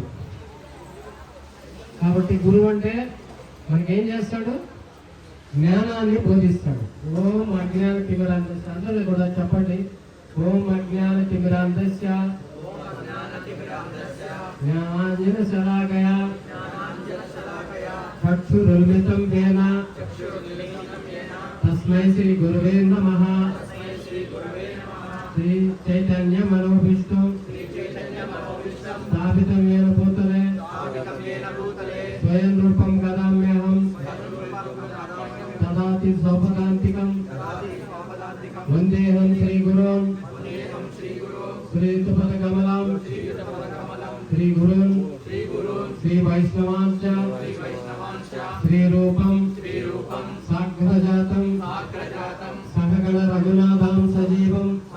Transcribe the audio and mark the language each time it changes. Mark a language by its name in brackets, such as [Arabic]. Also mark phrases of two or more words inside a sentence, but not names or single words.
[Telugu] కాబట్టి గురువు అంటే మనకేం చేస్తాడు? జ్ఞానాన్ని బోధిస్తాడు. [Sanskrit] ఓం అజ్ఞాన తిమిరాంతస్య. [Telugu] అందరూ కూడా చెప్పండి. [Sanskrit] ఓం అజ్ఞాన తిమిరాంతస్య జ్ఞానాంజన శలాకయా చక్షురున్మితం येन తస్మై శ్రీ గురువే నమః. శ్రీ చైతన్య మనోభీష్టం స్థాపితం येन భూతలే స్వయం రూపం గదామ్యహం తదాతి సౌపదాంతికం వందేహం శ్రీ గురుం శ్రీయుతపద కమలం శ్రీ గురుం శ్రీ వైష్ణవాంచ శ్రీ రూపం సాగ్రజాతం సహగణ రఘునాథం సజీవం